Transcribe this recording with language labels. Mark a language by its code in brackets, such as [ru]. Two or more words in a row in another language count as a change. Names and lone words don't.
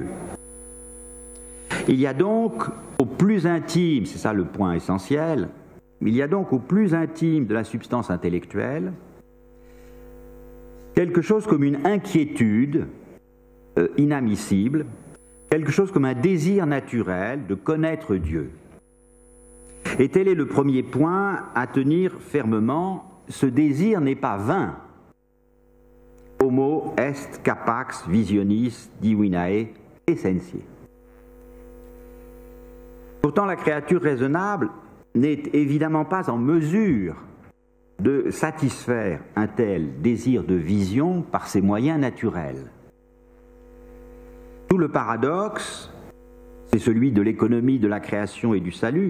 [fr] Il y a donc au plus intime, c'est ça le point essentiel, il y a donc au plus intime de la substance intellectuelle quelque chose comme une inquiétude inadmissible, quelque chose comme un désir naturel de connaître Dieu. Et tel est le premier point à tenir fermement, ce désir n'est pas vain. [la] Homo est capax visionis divinae essentiae. [fr] Pourtant, la créature raisonnable n'est évidemment pas en mesure de satisfaire un tel désir de vision par ses moyens naturels. Tout le paradoxe, c'est celui de l'économie de la création et du salut.